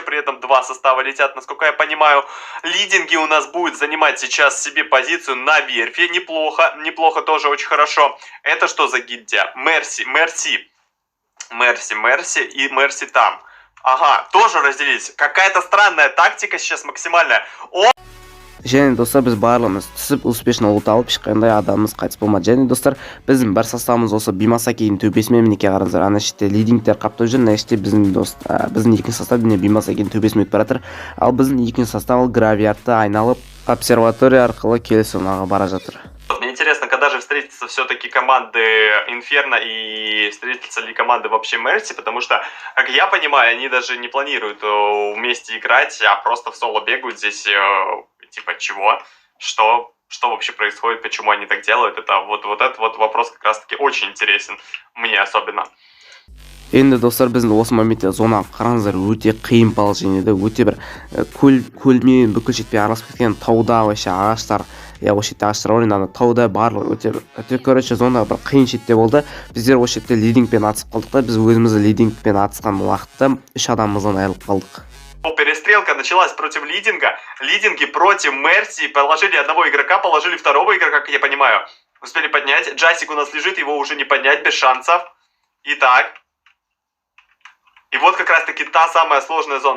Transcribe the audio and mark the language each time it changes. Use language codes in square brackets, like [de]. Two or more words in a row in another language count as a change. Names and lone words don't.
[ru] При этом 2 состава летят, насколько я понимаю. Лидинги у нас будет занимать сейчас себе позицию на верфи. Неплохо тоже, очень хорошо. Это что за гильдия? Мерси и Мерси там. Ага, тоже разделились. Какая-то странная тактика сейчас максимальная. [kk] Және достар, біз барлығымыз түсіп успешно ұлт алып, ешқандай адамымыз қайтыс болмады. Және достар, біздің бір составымыз осы Бимасакидің төбесімен, мінекей қараңыздар, ана шетте лидингтер қаптап жүр, мына шетте біздің екінші состав Бимасакидің төбесімен өтіп бара жатыр. Ал біздің екінші состав Гравиардты айналып обсерватория арқылы Келесонаға бара жатыр. [ru] Мне интересно, когда же встретятся все-таки команды Инферно и встретятся ли команды вообще Мерси, потому что, как я понимаю, они даже не планируют вместе играть, а просто в соло бегают здесь, типа чего, что вообще происходит, почему они так делают, это вот этот вот вопрос как раз-таки очень интересен, мне особенно. [kk] Енді достар, біздің осы моментте зона қараңыздар, өте қиын положениеде, өте бір көлмен бүкіл жетпей араласып кеткен тауда вообще ағаштар, осы шетте ағаштар бар, енді тауда барлығы өте короче зона бір қиын шетте болды. Біздер осы шетте лидингпен атысып қалдық та, біз өзімізді лидингпен атысқан уақытта 3 адамымыздан айырылып қалдық. [ru] Перестрелка началась против лидинга. Лидинги против Мерси. Положили одного игрока, положили второго игрока, как я понимаю. Успели поднять. Джасик у нас лежит, его уже не поднять, без шансов. Итак. И вот как раз таки та самая сложная зона.